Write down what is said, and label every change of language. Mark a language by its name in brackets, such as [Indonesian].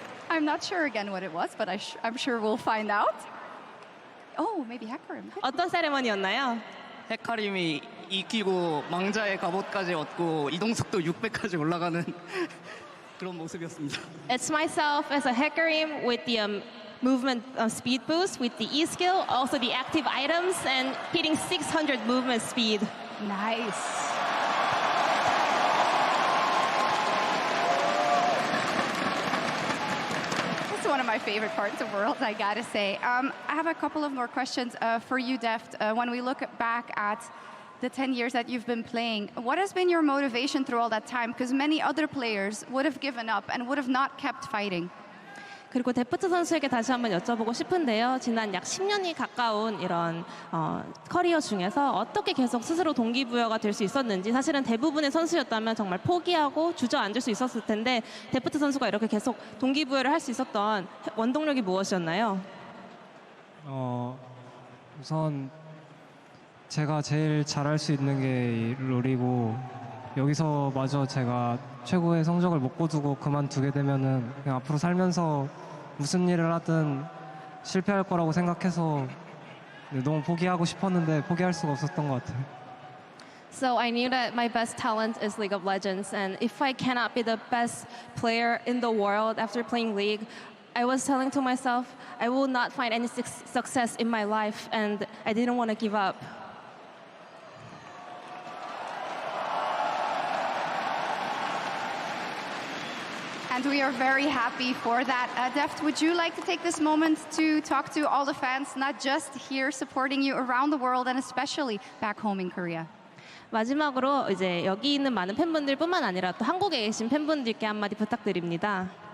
[English] I'm not sure again what it was, but I'm sure we'll find out. Oh, maybe Hecarim. [Korean] 어떤 세레머니였나요? 헤카림이 이기고 망자의 갑옷까지 얻고 이동속도 600까지 올라가는 그런 모습이었습니다. [English] It's myself as a Hecarim with the movement speed boost with the E skill, also the active items, and hitting 600 movement speed. Nice. One of my favorite parts of Worlds, I gotta say. I have a couple of more questions for you, Deft. When we look back at the 10 years that you've been playing, what has been your motivation through all that time? Because many other players would have given up and would have not kept fighting. [Korean] 그리고 데프트 선수에게 다시 한번 여쭤보고 싶은데요. 지난 약 10년이 가까운 이런 커리어 중에서 어떻게 계속 스스로 동기부여가 될 수 있었는지, 사실은 대부분의 선수였다면 정말 포기하고 주저앉을 수 있었을 텐데 데프트 선수가 이렇게 계속 동기부여를 할 수 있었던 원동력이 무엇이었나요? 우선 제가 제일 잘할 수 있는 게 롤이고, 여기서 마저 제가 최고의 성적을 못 거두고 그만두게 되면은 그냥 앞으로 살면서 무슨 일을 하든 실패할 거라고 생각해서 너무 포기하고 싶었는데 포기할 수가 없었던 것 같아요. [English] So I knew that my best talent is League of Legends, and if I cannot be the best player in the world after playing League, I was telling to myself I will not find any success in my life, and I didn't want to give up. And we are very happy for that. Deft, would you like to take this moment to talk to all the fans, not just here supporting you around the world and especially back home in Korea? [Korean] 마지막으로 이제 여기 있는 많은 팬분들뿐만 아니라 또 한국에 계신 팬분들께 한마디 부탁드립니다.